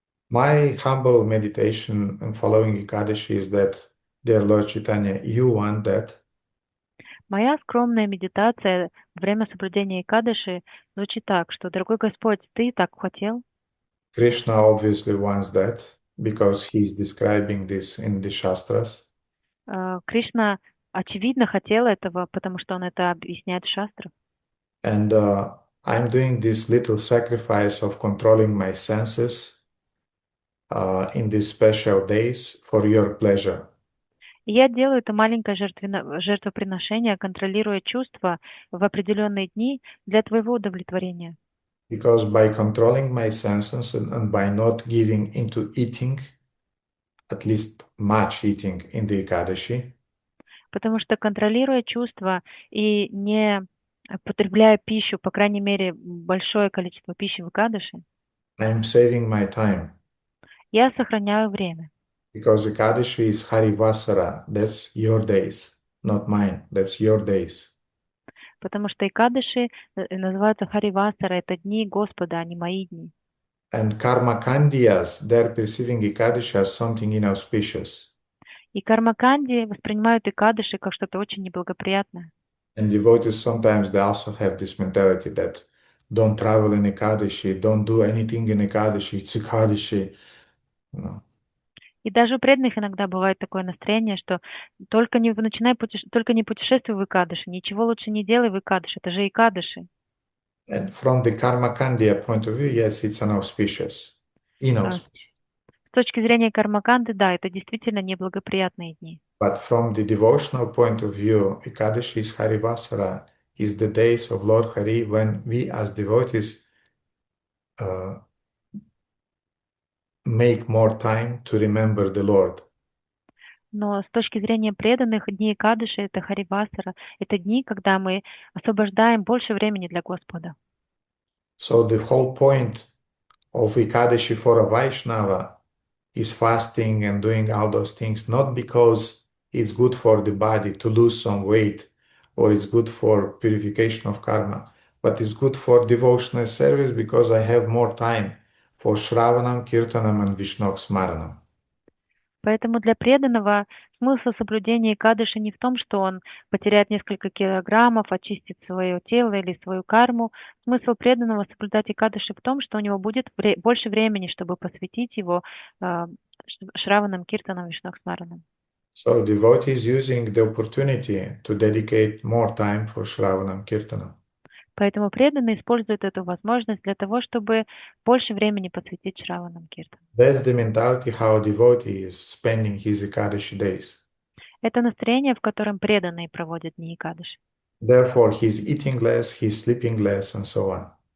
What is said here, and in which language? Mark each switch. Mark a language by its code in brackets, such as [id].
[en] My humble meditation and following Ekadashi is that, dear Lord Chaitanya, you want that. [ru] Моя скромная медитация во время соблюдения Экадаши звучит так, что, дорогой Господь, Ты так хотел. [en] Krishna obviously wants that because he is describing this in the Shastras. [ru] Кришна очевидно хотел этого, потому что он это объясняет в шастрах. [en] And I'm doing this little sacrifice of controlling my senses in these special days for your pleasure. [ru] И я делаю это маленькое жертвоприношение, контролируя чувства в определенные дни для твоего удовлетворения. [en] Because by controlling my senses and by not giving into eating, at least much eating in the Ekadashi, [ru] потому что, контролируя чувства и не потребляя пищу, по крайней мере, большое количество пищи в Экадаши, [en] I'm saving my time. [ru] Я сохраняю время. [en] Because Ekadashi is Harivasara, that's your days, not mine, that's your days. [ru] Потому что Экадаши называются Харивасара, это дни Господа, а не мои дни. [en] And Karma Kandiyas, they're perceiving Ekadashi as something inauspicious. [ru] И кармаканди воспринимают Экадыши как что-то очень неблагоприятное. [en] And devotees sometimes they also have this mentality that don't travel in Ekadashi, don't do anything in Ekadashi, it's Ekadashi. No. [ru] И даже у преданных иногда бывает такое настроение, что только не путешествуй в Экадыши, ничего лучше не делай в Экадыши, это же Экадыши. [en] And from the Karma Kandya point of view, yes, it's inauspicious. Inauspicious. [ru] С точки зрения кармаканды, да, это действительно неблагоприятные дни. [en] But from the devotional point of view, Ekadashi is Harivasara, is the days of Lord Hari when we as devotees make more time to remember the Lord. [ru] Но с точки зрения преданных, дни Экадыши, это Харивасара, это дни, когда мы освобождаем больше времени для Господа. [en] So the whole point of Ekadashi for a Vaishnava is fasting and doing all those things, not because it's good for the body to lose some weight or it's good for purification of karma, but it's good for devotional service because I have more time for Shravanam, Kirtanam and Vishnok Smaranam. [ru] Поэтому для преданного смысл соблюдения Экадыши не в том, что он потеряет несколько килограммов, очистит свое тело или свою карму. Смысл преданного соблюдать Экадыши в том, что у него будет больше времени, чтобы посвятить его Шраванам, Киртанам, Вишнок Смаранам. [en] So devotee is using the opportunity to dedicate more time for Shravanam, Kirtanam. [ru] Поэтому преданный использует эту возможность для того, чтобы больше времени посвятить Шраванам, Киртанам. [en] That's the mentality how a devotee is spending his Ekadashi days. [ru] Это настроение, в котором преданный проводит дни Экадыши. [en] Therefore, he's eating less, he's sleeping less, and so on.